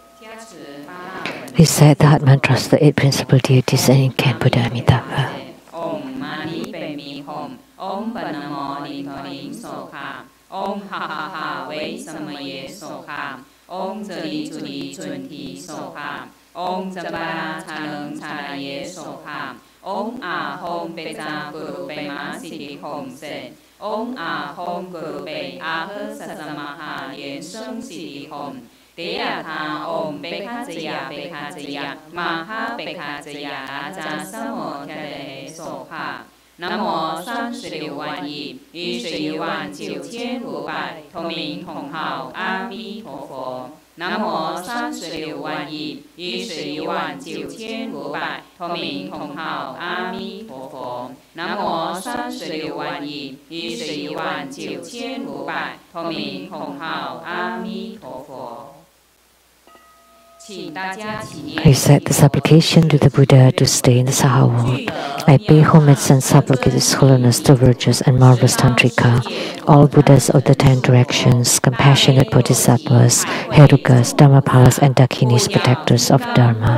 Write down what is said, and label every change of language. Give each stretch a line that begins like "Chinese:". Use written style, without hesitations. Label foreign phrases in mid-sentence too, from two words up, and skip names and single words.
English: Recite the heart mantras, the 8 principal deities, and incan Buddha Amitabha. Om Mani Pe Mi Hom, Om Panamo Ni Toning Soka, Om Ha Ha Ha Wei Samaye Soka, Om Zali Zuli Chunti Soka, Om Zabara Chanung Chanaye Soka, Om A Hom Beza Guru Bema Siti Hom Se, Om A Hom Guru Be Aha Sasamaha Yen Sheng Siti Hom, Deya Tha Om Bekha Jaya Bekha Jaya, Maha Bekha Jaya Raja Samo Tere Soka.
Chinese: 南无36万亿于11万9500同名同号阿弥陀佛。南无36万亿于11万9500同名同号阿弥陀佛。南无36万亿于11万9500同名同号阿弥陀佛。
English: Recite the supplication to the Buddha to stay in the Saha world. I pay homage and supplicate His Holiness the Virtuous and Marvelous Tantrika, all Buddhas of the 10 directions, compassionate Bodhisattvas, Herukas, Dharmapalas, and Dakinis, protectors of Dharma.